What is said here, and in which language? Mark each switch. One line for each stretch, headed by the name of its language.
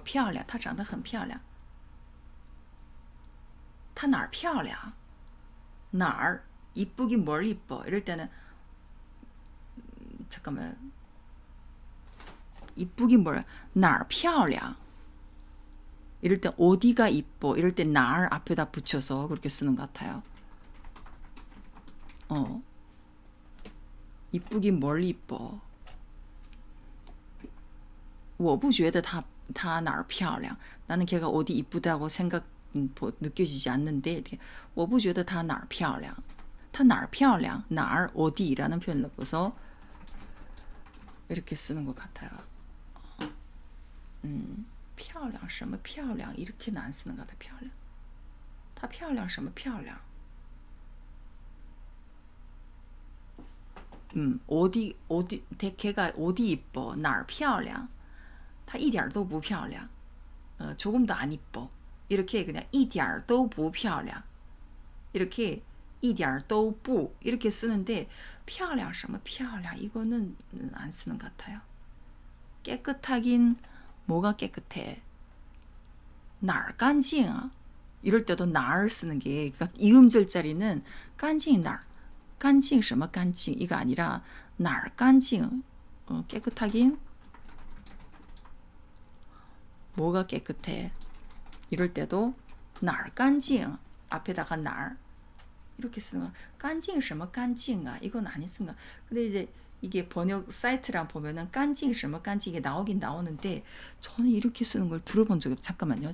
Chinese: 漂亮她长得很漂亮她哪儿漂亮哪儿
Korean: 이쁘긴 뭘 이뻐? 이럴 때는 잠깐만 이쁘긴 뭘
Chinese: 哪儿漂亮
Korean: 이럴 때 어디가 이뻐? 이럴 때 날 앞에다 붙여서 그렇게 쓰는 것 같아요. 이쁘긴 뭘 이뻐?
Chinese: 我不觉得她哪儿漂亮
Korean: 나는 걔가 어디 이쁘다고 느껴지지 않는데
Chinese: 我不觉得她哪儿漂亮她哪儿漂亮 哪儿
Korean: 어디라는 표현을 넣어서 이렇게 쓰는 것 같아요.
Chinese: 漂亮什么漂亮
Korean: 이렇게는 안 쓰는 것 같아.
Chinese: 漂亮她漂亮什么漂亮
Korean: 어디 걔가 어디 이뻐
Chinese: 哪儿漂亮她一点都不漂亮
Korean: 조금도 안 이뻐 이렇게 그냥
Chinese: 一点都不漂亮
Korean: 이렇게
Chinese: 一点都不
Korean: 이렇게 쓰는데
Chinese: 漂亮什么漂亮
Korean: 이거는 안 쓰는 것 같아요. 깨끗하긴 뭐가 깨끗해
Chinese: 哪儿干净
Korean: 이럴 때도 날 쓰는 게 그러니까 이음절 자리는 깐징 날, 깐징 什么 깐징 이거 아니라 날 깐징 깨끗하긴 뭐가 깨끗해 이럴 때도 날 깐징 앞에다가 날 이렇게 쓰는 거 깐징 什么 깐징아 이건 아니 쓰는 거 근데 이제 이게 번역 사이트랑 보면은 깐징 什么 깐징 이게 나오긴 나오는데 저는 이렇게 쓰는 걸 들어본 적이 없어요. 잠깐만요.